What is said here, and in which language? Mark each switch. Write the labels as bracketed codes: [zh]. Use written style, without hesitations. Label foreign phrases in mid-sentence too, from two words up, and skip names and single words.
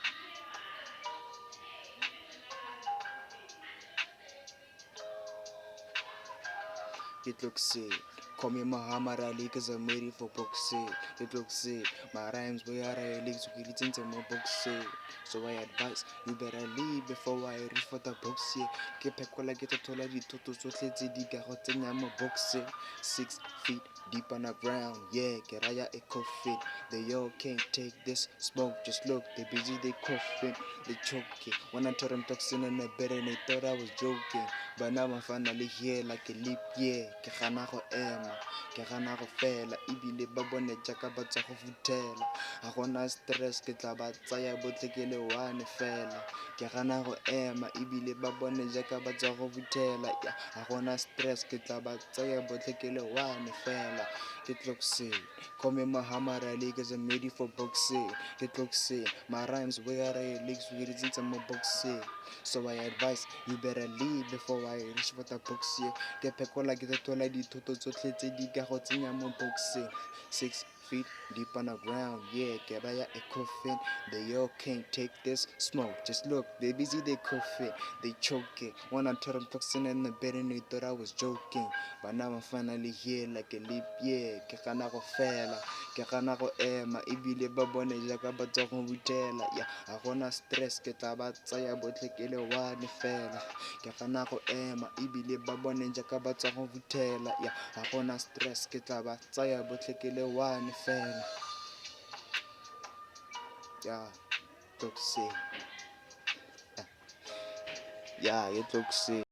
[en] It looks sick. Call me Muhammad Ali cause I'm ready for boxing. It looks sick. My rhymes way out of leagues with it into my boxing. So I advise you better leave before I reach for the boxing. [tn] Ke phekola ke totola dithoto tsotlhe tse di ka go tsenya mo boxing. [en] 6 feet deep on the ground, yeah, [tn] ke raya [en] a coffin. They all can't take this smoke, just look, they busy, they coughing, they choking. When I told them toxin in the bed and they thought I was joking. But now I'm finally here like a leap year. [tn] Ke gana go ema, ke gana go fela, ebile ba bone jaaka ba tswa go futhela. Ga gona stress, ke tla ba tsaya botlhe ke le one fela. Ke gana go ema, ebile ba bone jaaka ba tswa go futhela. Ga gona stress, ke tla ba tsaya botlhe ke le one fela. [en] Ke toxic, call me Muhammad Ali cause I'm ready for boxing. Get toxic, my rhymes way out of your leagues, we get into my boxing. So I advise you better leave before I reach for the boxing. [tn] Ke phekola ke totola dithoto tsotlhe tse di ka go tsenya mo boxing. [en] 6 feet deep on the ground, yeah, [tn] ke raya [en] a coffin. They all can't take this smoke, just look, they busy, they coughing, they choking. When I told them toxin in the bed and they thought I was joking. But now I'm finally here like a leap year. [tn] Ke gana go fela, ke gana go ema, ebile ba bone jaaka ba tswa go futhela. Yeah, ga gona stress, ke tla ba tsaya botlhe ke le one fela. Ke gana go ema, ebile ba bone jaaka ba tswa go futhela. Yeah, ga gona stress, ke tla ba tsaya botlhe ke le one fela. [en] Yeah, toxic. Yeah, you're toxic.